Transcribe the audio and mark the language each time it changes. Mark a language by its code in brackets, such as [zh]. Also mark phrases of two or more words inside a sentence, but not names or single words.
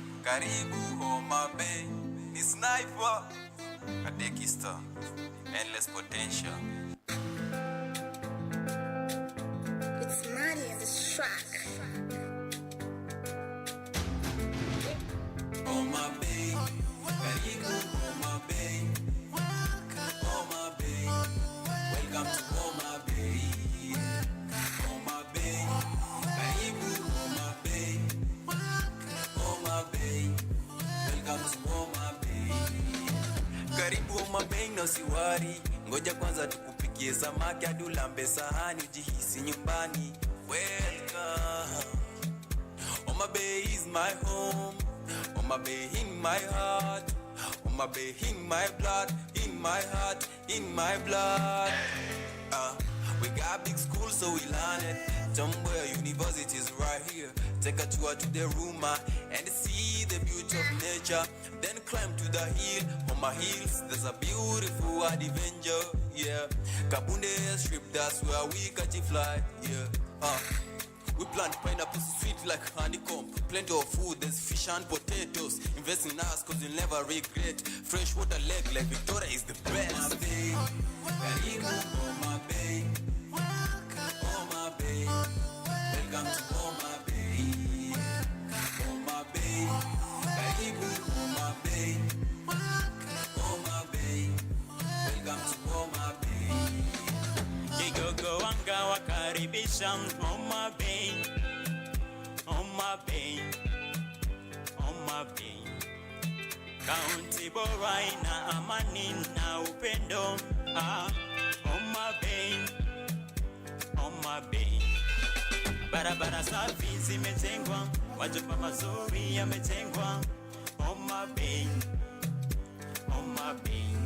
[sw] Karibu Homa Bay, ni sniper, katekista, [en] endless potential. It's mighty as a track. Homa Bay, karibu Homa Bay, Homa Bay, welcome to Homa Bay, Homa Bay, karibu Homa Bay, Homa Bay, welcome to Homa Bay. [sw] Karibu Homa Bay na usiwari, ngoja kwanza tukupikie samaki hadi ulambe sahani ujihisi nyumbani. [en] Welcome, Homa Bay is my home. Homa Bay in my heart, Homa Bay in my blood, in my heart, in my blood. We got big schools so we learn it. Somewhere universities right here. Take a tour to the room and see the beauty of nature. Then climb to the hill, Homa Hills. There's a beautiful adventure, yeah. Kabunde strip, that's where we catch a fly, yeah. We plant pineapples sweet like honeycomb. Plenty of food, there's fish and potatoes. Invest in us cause you'll never regret. Freshwater lake like Victoria is the best. Homa Bay, karibu Homa Bay, Homa Bay, welcome to Homa Bay, Homa Bay, karibu Homa Bay, Homa Bay, welcome to Homa Bay. [sw] Kigogo wanga wakaribisha Homa Bay, Homa Bay, Homa Bay. Kaunti bora ina amani na upendo. Homa Bay, Homa Bay. Barabara safi zimejengwa, majumba mazuri yamejengwa. Homa Bay, Homa Bay.